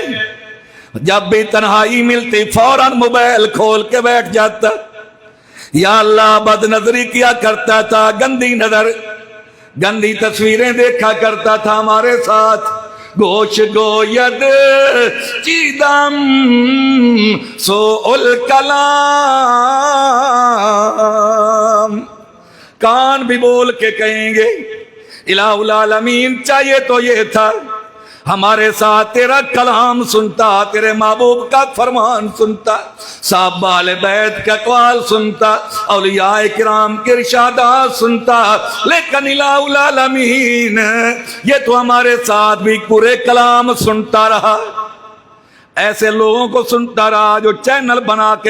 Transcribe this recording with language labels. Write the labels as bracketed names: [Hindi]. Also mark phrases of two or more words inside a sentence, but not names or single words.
[Urdu] جب بھی تنہائی ملتی فوراً موبائل کھول کے بیٹھ جاتا، [Arabic] یا اللہ [Urdu] بد نظری کیا کرتا تھا، گندی نظر، گندی تصویریں دیکھا کرتا تھا ہمارے ساتھ۔ [Persian] گوش گوید چیدم [Arabic] سوء الکلام، [Urdu] کان بھی بول کے کہیں گے [Arabic] الہ العالمین [Urdu] چاہیے تو یہ تھا ہمارے ساتھ تیرا کلام سنتا، تیرے محبوب کا فرمان سنتا، صحابہ اہل بیت کا اقوال سنتا، اولیاء کرام کے ارشادات سنتا، لیکن [Arabic] الہ العالمین [Urdu] یہ تو ہمارے ساتھ بھی پورے کلام سنتا رہا، ایسے لوگوں کو سنتا رہا جو چینل بنا کے